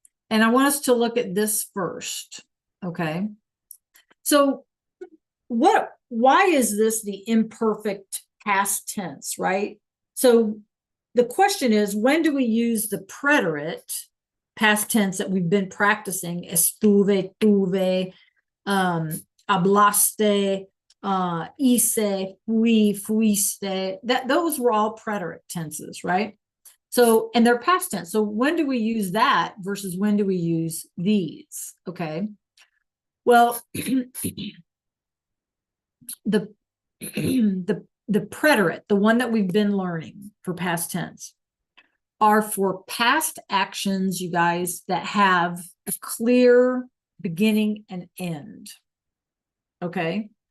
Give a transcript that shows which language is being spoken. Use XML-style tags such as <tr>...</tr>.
<en>And I want us to look at this first, okay? So why is this the imperfect past tense, right? So the question is, when do we use the preterite past tense that we've been practicing?</en> <es>Estuve, tuve, hablaste, hice, fui, fuiste.</es> <en>Those were all preterite tenses, right? So, and they're past tense. So when do we use that versus when do we use these? Okay. Well, the the preterite, the one that we've been learning for past tense, are for past actions, you guys, that have a clear beginning and end. Okay.</en>